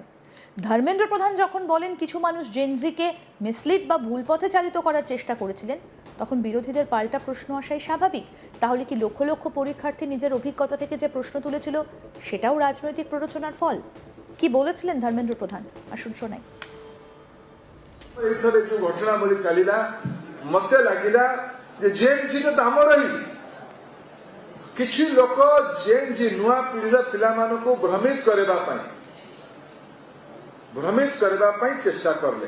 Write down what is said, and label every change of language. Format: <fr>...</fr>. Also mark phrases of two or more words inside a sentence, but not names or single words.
<bn>ধর্মেন্দ্র প্রধান যখন বলেন কিছু মানুষ জেনজিকে মিসলিড বা ভুল পথে চালিত করার চেষ্টা করেছিলেন, তখন বিরোধীদের পাল্টা প্রশ্ন আসাই স্বাভাবিক। তাহলে কি লক্ষ লক্ষ পরীক্ষার্থী নিজের অভিজ্ঞতা থেকে যে প্রশ্ন তুলেছিল, সেটাও রাজনৈতিক প্ররোচনার ফল? কি বলেছিলেন ধর্মেন্দ্র প্রধান, আসুন শোনাই।</bn> <or>ଏଇଥର ଯୋଉ ଘଟଣାବଳୀ ଚାଲିଲା, ମତେ ଲାଗିଲା ଯେ ଜେଏନଜି ତ ଆମର ହିଁ କିଛି ଲୋକ ଜେଏନଜି ନୂଆ ପିଢ଼ିର ପିଲାମାନଙ୍କୁ ଭ୍ରମିତ କରିବା ପାଇଁ ଚେଷ୍ଟା କଲେ।</or>